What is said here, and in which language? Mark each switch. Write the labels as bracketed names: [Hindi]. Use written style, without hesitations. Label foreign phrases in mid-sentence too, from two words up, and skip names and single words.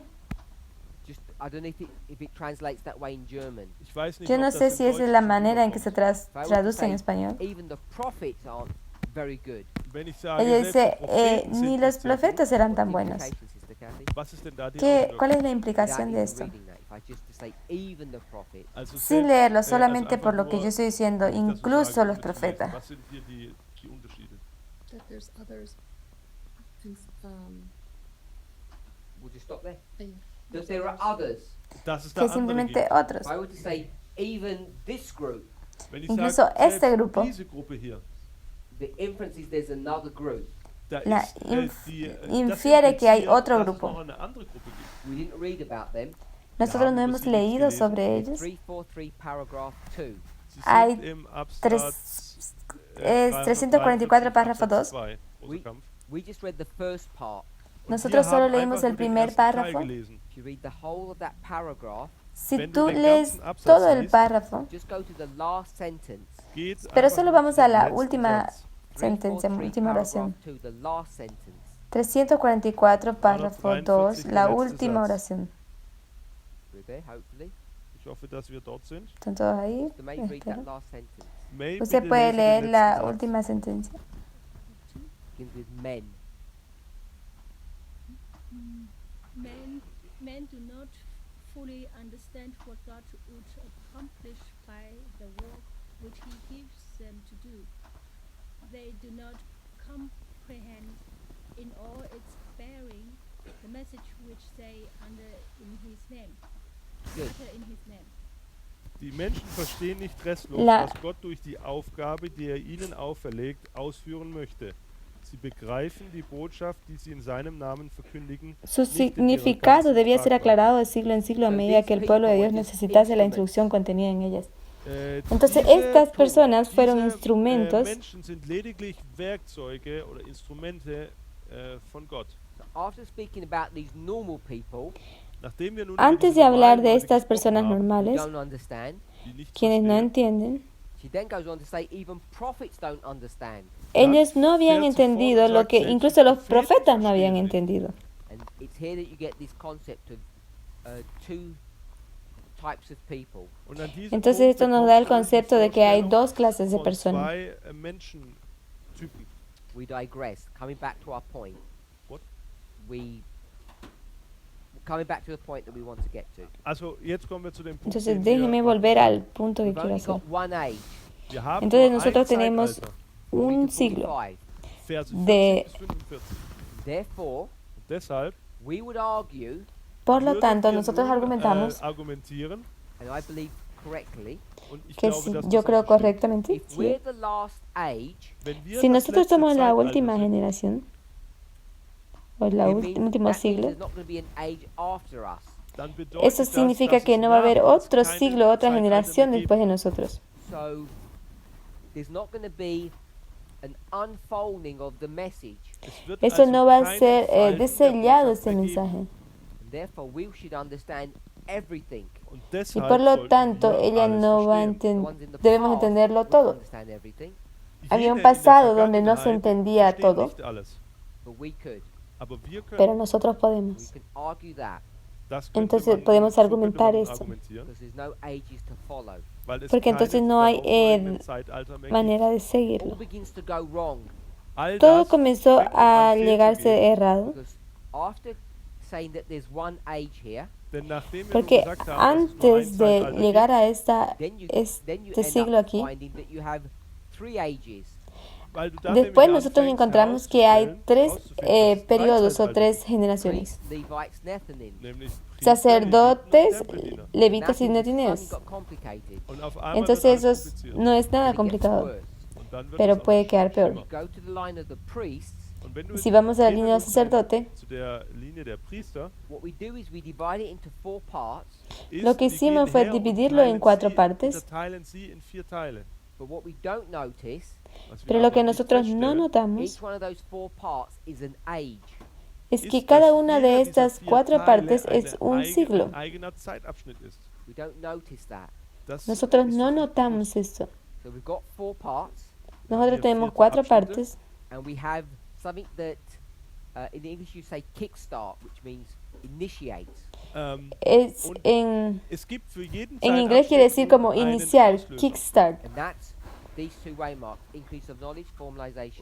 [English] Just I don't know if it translates that way in German. [German] wahr? Ich weiß nicht, [Spanish] Yo [German] ob [Spanish] no [German] das [Spanish] sé [German] im [Spanish] si esa es [German] Deutschen [Spanish] la [German] so [Spanish] manera en que se [German] rüberkommt. [English] If I were to [Spanish] traduce en [English] say [Spanish] español. [English] even the prophets aren't very good. [German] Wenn ich sage, [Spanish] Ella [German] selbst [Spanish] dice, [German] die Propheten sind [Spanish] ni los [German] nicht sehr gut, [Spanish] profetas eran [English] What's [Spanish] tan [English] the [Spanish] buenos. [English] implication, Sister Kathy? [German] was ist denn da die [Spanish] ¿Cuál es [German] Auswirkung? [Spanish] la implicación [English] Without [Spanish] de [English] even [Spanish] esto? [English] reading that, I just to say even the prophets. [German] Also [Spanish] Sin [German] selbst, [Spanish] leerlo, [German] also [Spanish] solamente [German] einfach [Spanish] por lo que [German] nur, [Spanish] yo estoy diciendo, [German] wenn ich das so [Spanish] incluso [German] sage, [Spanish] los [German] um zu lesen, [Spanish] profetas. [German] was sind hier die Unterschiede? [English] That there's others. Things, We'll just stop there. yeah. That there are others. [German] Dass es da [Spanish] Que [German] andere [Spanish] simplemente [German] gibt. [Spanish] otros. [English] If I were to say even this group, [German] Wenn ich [Spanish] Incluso [German] sage, [Spanish] este [German] selbst [Spanish] grupo. [German] diese Gruppe hier, [English] the inference is there's another group. [German] da [Spanish] La [German] ist, das [Spanish] infiere que hay [German] impliziert, [Spanish] otro [German] dass es [Spanish] grupo. [German] noch eine andere Gruppe gibt. [English] We didn't read about them. [Spanish] Nosotros no [German] haben [Spanish] hemos [German] das hier nicht [Spanish] leído [German] gelesen. [Spanish] sobre [English] It's [Spanish] ellos. [English] 343 paragraph 2. [German] Sie [Spanish] Hay [German] sind im Absatz, [Spanish] tres- es 344 párrafo 2. [German] 2, großer Kampf. [English] We just read the first part. [German] Und [Spanish] Nosotros [German] wir [Spanish] solo [German] haben [Spanish] leímos [German] einfach [Spanish] el [German] nur den [Spanish] primer [German] ersten Teil [Spanish] párrafo. [German] gelesen. [English] If you read the whole of that paragraph, [Spanish] Si [German] Wenn [Spanish] tú [German] du den [Spanish] lees [German] ganzen Absatz [Spanish] todo el [German] liest, [Spanish] párrafo, [English] just go to the last sentence. [German] Geht [Spanish] pero [German] einfach [Spanish] solo [German] nur [Spanish] vamos [German] zu [Spanish] a [German] dem [Spanish] la [German] letzten [Spanish] última [German] Satz. [Spanish] sentencia, [English] 343 [Spanish] última oración. [English] paragraph 2, the last sentence. [Spanish] 344 párrafo 2, [German] 43, [Spanish] la [German] letzte [Spanish] última [German] Satz. [Spanish] oración. [English] We're there, hopefully. [German] Ich hoffe, dass wir dort sind. [Spanish] ¿Están todos ahí? [English] The may read that [Spanish] Espero. [English] last sentence. May, [Spanish] Usted [German] bitte [Spanish] puede [German] lese den [Spanish] leer [German] letzten [Spanish] la [German] Satz. [Spanish] última sentencia. [English] Begins with men. Men do not fully understand what God would accomplish by the work which He gives them to do. They do not comprehend in all its bearing the message which they under in His name. Good. Utter in His name. [German] Die Menschen verstehen nicht restlos, [Spanish] La- [German] was Gott durch die Aufgabe, die er ihnen auferlegt, ausführen möchte. Sie begreifen die Botschaft, die sie in seinem Namen verkündigen. [Spanish] Su [German] nicht in ihrer [Spanish] significado [German] ganzen [Spanish] debía ser [German] Tragweite. [Spanish] aclarado de siglo en siglo a medida que el pueblo de Dios necesitase la instrucción contenida en ellas. Entonces, estas personas fueron instrumentos. [German] Menschen sind lediglich Werkzeuge oder Instrumente von Gott. [English] So after speaking about these normal people [German] Nachdem wir nun über [Spanish] Antes [German] diese [Spanish] de hablar [German] normalen [Spanish] de [German] Leute [Spanish] estas [German] gesprochen [Spanish] personas [German] haben, [English] who [Spanish] normales, [English] don't understand, [German] die nichts [Spanish] quienes no [German] verstehen, [Spanish] entienden, [English] she then goes on to say even prophets don't understand. [Spanish] ellos no habían entendido lo que incluso los profetas no habían entendido. [English] And it's here that you get this concept of two types of people. [German] Und an diesem [Spanish] Entonces [German] Punkt [Spanish] esto nos da el [German] bekommt man die [Spanish] concepto de que hay [German] Vorstellung [Spanish] dos clases de [German] von [Spanish] personas. [German] zwei Menschentypen. [English] We digress. Coming back to our point. What? Coming back to the point that we want to get to. [German] Also jetzt kommen wir zu dem Punkt. [Spanish] Entonces [German] den wir [Spanish] déjeme [German] machen [Spanish] volver [German] wollen. [Spanish] al punto que [English] We've [Spanish] quiero [English] only [Spanish] hacer. [English] got one age. [German] Wir haben [Spanish] Entonces [German] nur [Spanish] nosotros [German] ein [Spanish] tenemos [German] Zeitalter, [Spanish] un siglo. [English] 45. Verse [Spanish] de- [German] 40 bis 45. [English] Therefore, [German] Und deshalb [English] we would argue, [Spanish] Por lo [German] würden [Spanish] tanto, [German] wir [Spanish] nosotros [German] nun, [Spanish] argumentamos [German] argumentieren, [English] and I believe correctly, [German] und ich [Spanish] que [German] glaube, [Spanish] si, [German] dass [Spanish] yo [German] das [Spanish] creo [German] auch stimmt. [Spanish] correctamente, [English] if [Spanish] sí. [English] we're the last age, [German] Wenn wir [Spanish] Si [German] das [Spanish] nosotros [German] letzte [Spanish] somos la [German] Zeitalter [Spanish] última [German] sind, [Spanish] generación, o el [English] it means [Spanish] último [English] that means [Spanish] siglo, [English] there's not going to be an age after us. [German] dann bedeutet [Spanish] eso [German] das, [Spanish] significa [German] dass [Spanish] que [German] es [Spanish] no va a haber [German] nach uns [Spanish] otro [German] keine [Spanish] siglo, otra [German] Zeitalter [Spanish] generación [German] mehr [Spanish] después de [German] geben [Spanish] nosotros. [English] So there's not going to be an unfolding of the message. [German] wird. Es wird [Spanish] Eso [German] also [Spanish] no va a [German] kein [Spanish] ser [German] Entfalten der [Spanish] desellado [German] Botschaft [Spanish] ese [German] mehr geben. [Spanish] mensaje. [English] And therefore, we should understand everything. [German] Und [Spanish] Y [German] deshalb [Spanish] por lo [German] sollten [Spanish] tanto, [German] wir [Spanish] ella [German] alles [Spanish] no va a [German] verstehen. [English] The [Spanish] entender, [English] ones in the [Spanish] debemos [English] past [Spanish] entenderlo [English] wouldn't [Spanish] todo. [English] understand everything, [Spanish] Había [German] Jene [Spanish] un [German] in der [Spanish] pasado donde no se [German] Vergangenheit [Spanish] entendía [German] verstehen [Spanish] todo, [German] nicht alles. [English] but we could. [German] Aber wir können, [Spanish] pero nosotros [English] We [Spanish] podemos. [English] can argue that [German] das könnte [Spanish] Entonces [German] man, [Spanish] podemos [German] so könnte [Spanish] argumentar [German] man [Spanish] eso. [German] argumentieren, [English] because there's no ages to follow. [German] weil es [Spanish] Porque entonces [German] keines [Spanish] no hay, [German] darauffolgenden Zeitalter mehr [Spanish] Manera de [English] All [Spanish] seguirlo. [English] begins to go wrong [German] gibt. All [Spanish] Todo [German] das [Spanish] comenzó [German] fängt [Spanish] a [German] an [Spanish] llegarse [German] fehlzugehen, [Spanish] errado, [English] because after saying that there's one age here, [German] denn nachdem wir nun [Spanish] porque [German] gesagt haben, dass es nur ein [Spanish] antes de [German] Zeitalter [Spanish] llegar a esta, [English] then you [Spanish] este siglo [English] end up [Spanish] aquí, [English] finding that you have 3 ages. [German] gibt, weil du dann [Spanish] después [German] nämlich [Spanish] nosotros [German] anfängst [Spanish] encontramos que hay [German] herauszustellen, dass es [Spanish] periodos [German] drei [Spanish] o tres [German] Zeitalter [Spanish] generaciones. [English] Priests, Levites, Nethinim. [German] gibt, nämlich Priester, [Spanish] Sacerdotes, [German] Leviten und Tempeldiener. [Spanish] levitas y [English] Now things [Spanish] netineos. [English] suddenly got complicated. [German] Und auf einmal [Spanish] Entonces [German] wird [Spanish] eso [German] alles [Spanish] es- [German] kompliziert. [Spanish] no es nada [English] And it gets [Spanish] complicado, [English] worse. [German] Und dann wird [Spanish] pero [German] es auch [Spanish] puede [German] noch [Spanish] quedar peor. [German] schlimmer. [English] Go to the line of the priests. [German] Und wenn du [Spanish] Si vamos a la [German] gehen wir [Spanish] línea del [German] nun [Spanish] sacerdote, [German] zu der Linie der Priester, [English] What we do is we divide it into 4 parts, [German] ist, [Spanish] Lo que [German] wir [Spanish] hicimos [German] gehen [Spanish] fue [German] her und [Spanish] dividirlo en [German] teilen [Spanish] 4 [German] sie, [Spanish] partes. [German] unterteilen sie in 4 Teile. [English] but what we don't notice, [German] Was wir [Spanish] pero lo que [German] aber nicht [Spanish] nosotros no [German] feststellen, [Spanish] notamos [English] each one of those 4 parts is an age. [German] es ist, [Spanish] que [German] dass [Spanish] cada una [German] jeder [Spanish] de [German] dieser [Spanish] estas [German] 4 [Spanish] 4 [German] Teile [Spanish] partes [German] eine [Spanish] es un siglo. [German] ein eigener Zeitabschnitt ist. [English] We don't notice that. [German] Das [Spanish] Nosotros [German] ist [Spanish] no [German] nicht [Spanish] notamos eso. [English] So we've got 4 parts, [German] Wir haben [Spanish] Nosotros [German] hier [Spanish] tenemos [German] 4 [Spanish] 4 [German] Abschnitte. [Spanish] partes [English] and we have something that in English you say kickstart, which means initiates. [German] es Und [Spanish] en [German] es gibt für jeden [Spanish] inglés quiere decir como [German] einen [Spanish] iniciar, [German] Auslöser. [Spanish] kickstart. [English] And that's These two waymarks, increase of knowledge, formalization.